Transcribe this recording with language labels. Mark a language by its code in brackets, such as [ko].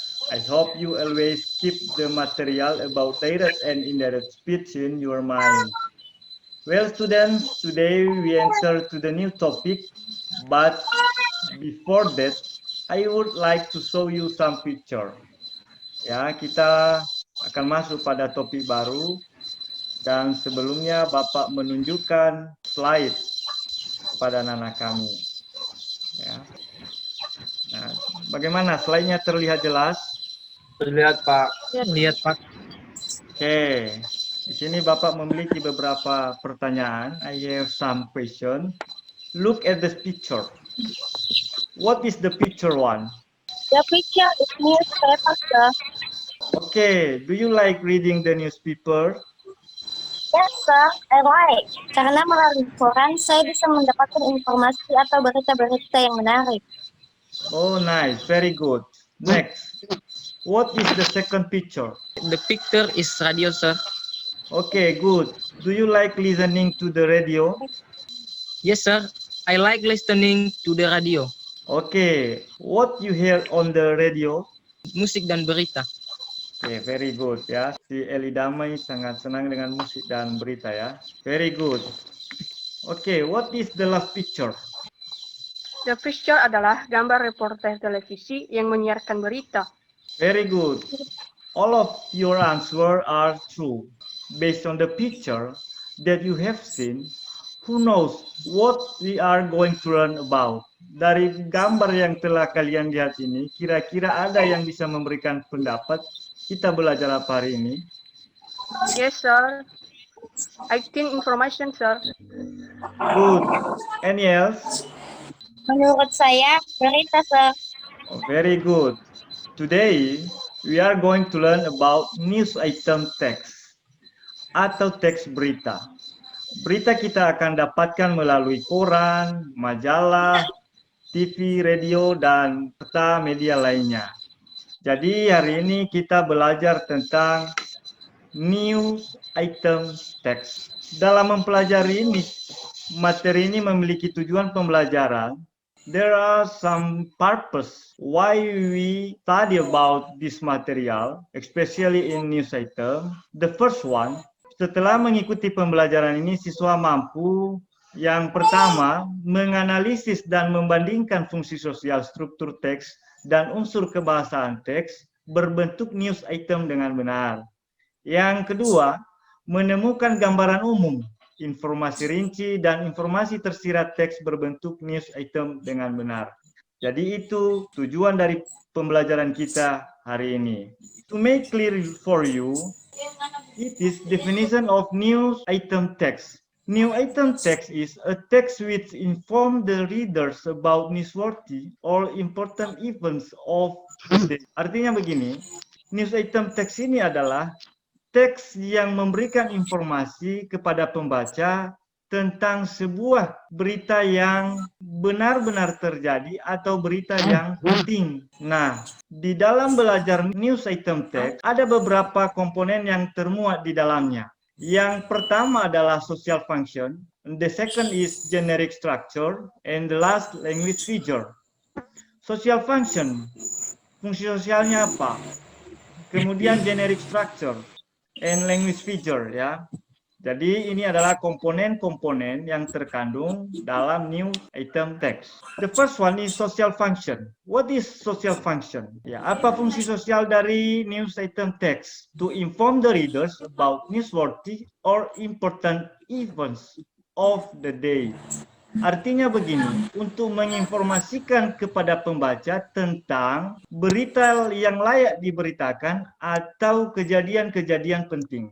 [en] I hope you always keep the material about direct and indirect speech in your mind. Well, students, today we enter to the new topic, but before that, I would like to show you some picture. [id] Ya, kita akan masuk pada topik baru, dan sebelumnya Bapak menunjukkan slide kepada anak-anak kami. Ya. Nah, bagaimana slide-nya terlihat jelas? Terlihat, Pak. Lihat, Pak. Oke, di sini Bapak memiliki beberapa pertanyaan. [en] I have some question. Look at the picture. What is the picture one? The picture is newspaper, sir. Okay, do you like reading the newspaper? Yes, sir. I like. [id] Karena melalui koran, saya bisa mendapatkan informasi atau berita-berita yang menarik. [en] Oh, nice. Very good. Next. What is the second picture? The picture is radio, sir. Okay, good. Do you like listening to the radio? Yes, sir. I like listening to the radio. Okay. What you hear on the radio? [id] Musik dan berita. [en] Okay, very good ya. [id] Si Eli Damai sangat senang dengan musik dan berita ya. [en] Very good. Okay, what is the last picture? The picture [id] adalah gambar reporter televisi yang menyiarkan berita. [en] Very good. All of your answers are true. Based on the picture that you have seen, who knows what we are going to learn about? [id] Dari gambar yang telah kalian lihat ini, kira-kira ada yang bisa memberikan pendapat kita belajar apa hari ini? [en] Yes, sir. I think information, sir. Good. Any else? [id] Menurut saya, berita, sir. [en] Oh, very good. Today, we are going to learn about news item text [id] atau teks berita. Berita kita akan dapatkan melalui koran, majalah, TV, radio, dan peta media lainnya. Jadi hari ini kita belajar tentang news item text. Dalam mempelajari ini, materi ini memiliki tujuan pembelajaran. [en] There are some purpose why we study about this material, especially in news item. The first one, [id] setelah mengikuti pembelajaran ini, siswa mampu yang pertama menganalisis dan membandingkan fungsi sosial struktur teks dan unsur kebahasaan teks berbentuk news item dengan benar. Yang kedua, menemukan gambaran umum, informasi rinci, dan informasi tersirat teks berbentuk news item dengan benar. Jadi itu tujuan dari pembelajaran kita hari ini. [en] To make clear for you, it is definition of news item text. New item text is a text which inform the readers about newsworthy or important events of the day. [id] Artinya begini, news item text ini adalah teks yang memberikan informasi kepada pembaca tentang sebuah berita yang benar-benar terjadi atau berita yang penting. Nah, di dalam belajar news item text, ada beberapa komponen yang termuat di dalamnya. Yang pertama adalah [en] social function, the second is generic structure, and the last language feature. [id] Social function, fungsi sosialnya apa? Kemudian [en] generic structure and language feature ya. [id] Jadi ini adalah komponen-komponen yang terkandung dalam new item text. [en] The first one is social function. What is social function? [id] Ya, apa fungsi sosial dari news item text? [en] To inform the readers about newsworthy or important events of the day. [id] Artinya begini, untuk menginformasikan kepada pembaca tentang berita yang layak diberitakan atau kejadian-kejadian penting.